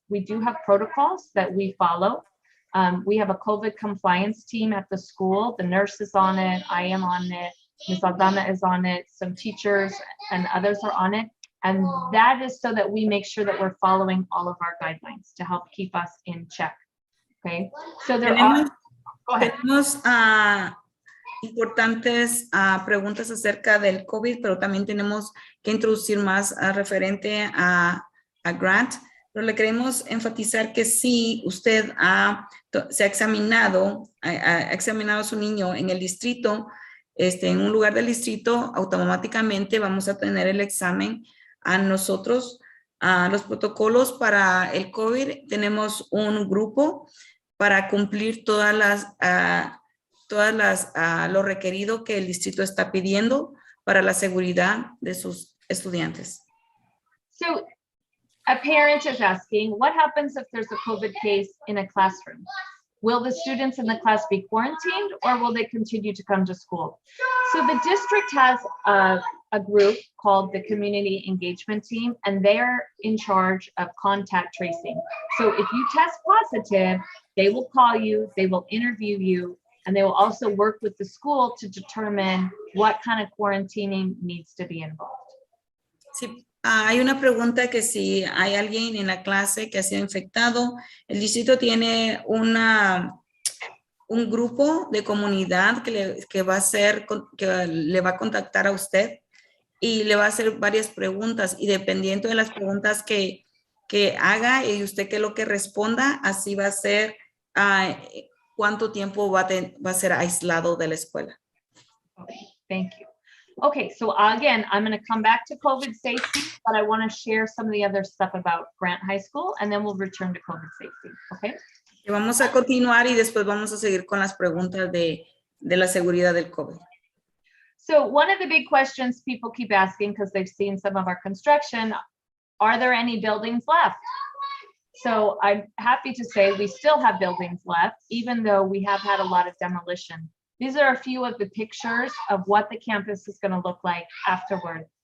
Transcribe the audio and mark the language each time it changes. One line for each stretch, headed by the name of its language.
English: We do have protocols that we follow. We have a COVID compliance team at the school. The nurse is on it, I am on it, Ms. Aldana is on it, some teachers and others are on it. And that is so that we make sure that we're following all of our guidelines to help keep us in check. Okay, so there are. Go ahead.
Spanish: Tenemos importantes preguntas acerca del COVID, pero también tenemos que introducir más referente a Grant. Pero le queremos enfatizar que si usted se ha examinado a su niño en el distrito, en un lugar del distrito, automáticamente vamos a tener el examen a nosotros. Los protocolos para el COVID, tenemos un grupo para cumplir todas las todas lo requerido que el distrito está pidiendo para la seguridad de sus estudiantes.
English: So a parent is asking, what happens if there's a COVID case in a classroom? Will the students in the class be quarantined or will they continue to come to school? So the district has a group called the Community Engagement Team, and they're in charge of contact tracing. So if you test positive, they will call you, they will interview you, and they will also work with the school to determine what kind of quarantining needs to be involved.
Spanish: Sí, hay una pregunta que si hay alguien en la clase que ha sido infectado, el distrito tiene un grupo de comunidad que va a hacer, que le va a contactar a usted y le va a hacer varias preguntas y dependiendo de las preguntas que haga y usted que lo que responda, así va a ser cuánto tiempo va a ser aislado de la escuela.
English: Okay, thank you. Okay, so again, I'm going to come back to COVID safety, but I want to share some of the other stuff about Grant High School, and then we'll return to COVID safety, okay?
Spanish: Y vamos a continuar y después vamos a seguir con las preguntas de la seguridad del COVID.
English: So one of the big questions people keep asking, because they've seen some of our construction, are there any buildings left? So I'm happy to say we still have buildings left, even though we have had a lot of demolition. These are a few of the pictures of what the campus is going to look like afterward.